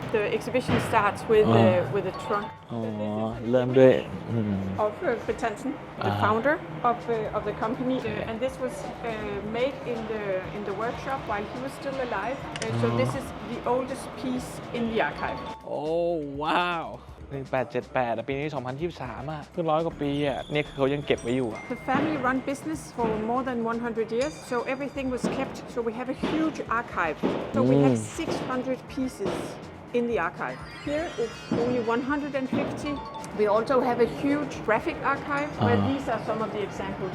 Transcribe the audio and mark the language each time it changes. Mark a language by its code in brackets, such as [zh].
[en] The exhibition starts with a trunk. [th] เริ่มด้วย [en] Of Fritz Hansen, the founder of the company. And this was made in the workshop while he was still alive. So this is the oldest piece in the archive. Oh wow [th] 1878ปีนี้2023เพิ่ง100 กว่าปีนี่คือเขายังเก็บไว้อยู่ [en] The family run business for more than 100 years, so everything was kept. So we have a huge archive. So we have 600 pieces in the archive. Here it's only 150. We also have a huge graphic archive where these are some of the examples.